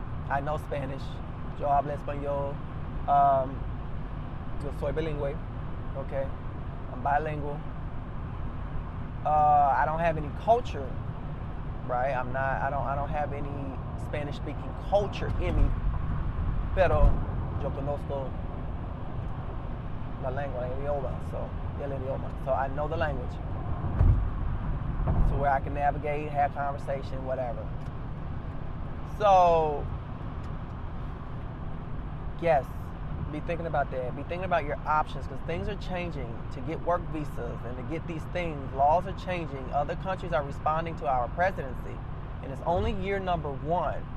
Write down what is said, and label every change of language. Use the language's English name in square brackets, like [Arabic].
[English] I know Spanish. [Spanish] Yo hablo español. Yo soy bilingüe. [English] Okay. I'm bilingual. I don't have any culture, right? I don't have any Spanish-speaking culture in me. [Spanish] Pero yo conozco la lengua, el idioma. [English] So I know the language. So where I can navigate, have conversation, whatever. So, yes, be thinking about that. Be thinking about your options, because things are changing. To get work visas and to get these things, laws are changing. Other countries are responding to our presidency. And it's only year number 1.